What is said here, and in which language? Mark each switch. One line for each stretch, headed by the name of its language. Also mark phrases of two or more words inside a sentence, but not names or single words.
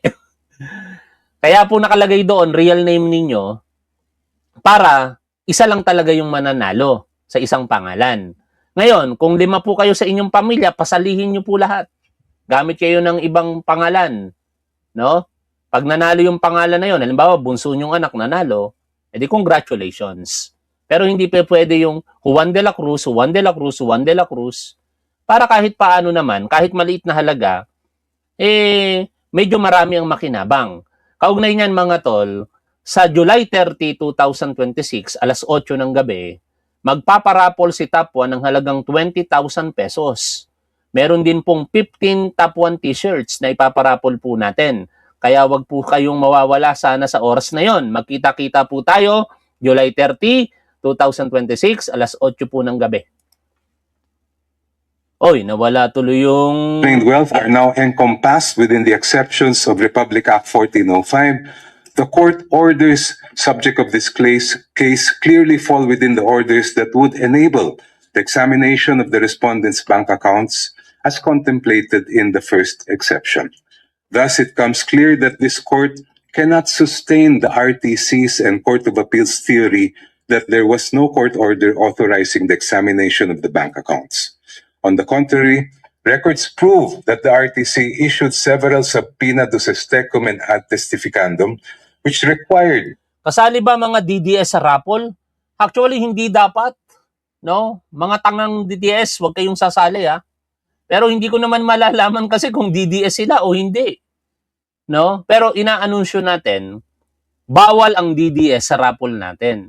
Filipino: Kaya po nakalagay doon,
English: real name
Filipino: ninyo, para isa lang talaga yung mananalo sa isang pangalan. Ngayon, kung 5 po kayo sa inyong pamilya, pasalihin nyo po lahat. Gamit kayo ng ibang pangalan. No? Pag nanalo yung pangalan na yun, halimbawa, bunso nyong anak nanalo, edi congratulations. Pero hindi pa pwede yung Juan de la Cruz, Juan de la Cruz, Juan de la Cruz, para kahit paano naman, kahit maliit na halaga, medyo marami ang makinabang. Kaugnay niyan mga tol, sa July 30, 2026, alas 8 ng gabi, magpaparapol si Top 1 ng halagang 20,000 pesos. Meron din pong 15 Top 1 t-shirts na ipaparapol po natin. Kaya wag po kayong mawawala sana sa oras na yon. Magkita-kita po tayo, July 30, 2026, alas 8 po ng gabi. Oy, nawala tuloy yung...
English: wealth are now encompassed within the exceptions of Republic Act 1405. The court orders subject of this case clearly fall within the orders that would enable the examination of the respondents' bank accounts as contemplated in the first exception. Thus, it comes clear that this court cannot sustain the RTC's and Court of Appeals theory that there was no court order authorizing the examination of the bank accounts. On the contrary, records prove that the RTC issued several
Latin: subpoena duces tecum
English: and
Latin: ad testificandum,
English: which required...
Filipino: Kasali ba mga DDS sa raffle? Actually, hindi dapat. No? Mga tangang DDS, huwag kayong sasali ha. Pero hindi ko naman malalaman kasi kung DDS sila o hindi. No? Pero inaanunsyo natin, bawal ang DDS sa raffle natin.